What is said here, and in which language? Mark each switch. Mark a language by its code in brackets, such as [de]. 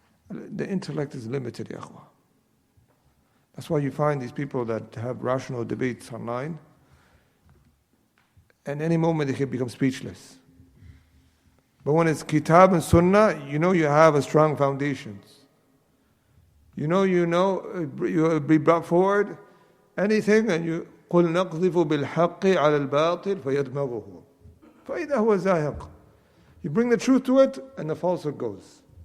[en] The intellect is limited, ya akhwa. That's why you find these people that have rational debates online, and any moment they can become speechless. But when it's kitab and sunnah, you know you have a strong foundations. You'll be brought forward anything, and you [ar] قُلْ نَقْذِفُ بِالْحَقِّ عَلَى الْبَاطِلِ فَيَدْمَغُهُ فَإِذَا هُوَ زَاهِقٌ. [en] You bring the truth to it, and the falsehood goes.